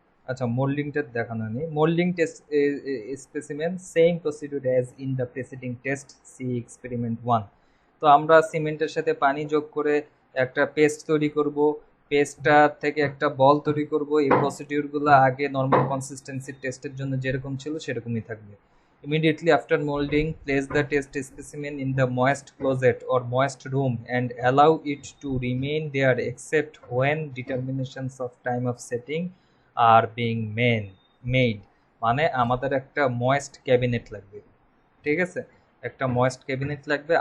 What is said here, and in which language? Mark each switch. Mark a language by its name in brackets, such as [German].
[Bangla] আচ্ছা, মোল্ডিংটা দেখানো নেই। [English] Moulding test specimen same procedure as in the preceding test, see experiment 1। [Bangla] তো আমরা সিমেন্টের সাথে পানি যোগ করে একটা পেস্ট তৈরি করব, পেস্টটা থেকে একটা বল তৈরি করব। এই প্রসিডিউরগুলো আগে নর্মাল কনসিস্টেন্সি টেস্টের জন্য যেরকম ছিল সেরকমই থাকবে। [English] Immediately after molding, place the test specimen in the moist closet or moist room and allow it to remain there except when determinations of time of setting are being made। [Bangla] মানে আমাদের একটা moist cabinet লাগবে। ঠিক আছে, একটা moist cabinet লাগবে।